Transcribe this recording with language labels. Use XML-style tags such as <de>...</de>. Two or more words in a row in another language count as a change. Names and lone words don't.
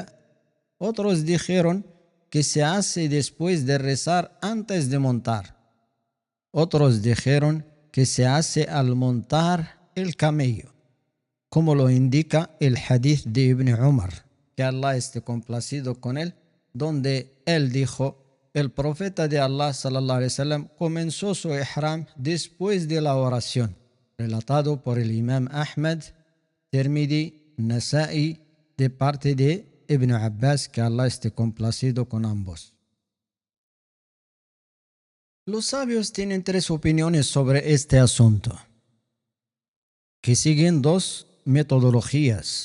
<es>Otros dijeron que se hace después de rezar antes de montar. Otros dijeron que se hace al montar el camello, como lo indica el hadith de Ibn Umar, que Allah esté complacido con él, donde él dijo: el profeta de Allah</es> <ar>صلى الله عليه وسلم</ar> <es>comenzó su ihram después de la oración, relatado por el imam Ahmad, Tirmidhi, Nasa'i, de parte de Ibn Abbas, que Allah esté complacido con ambos. Los sabios tienen tres opiniones sobre este asunto, que siguen dos metodologías.</es>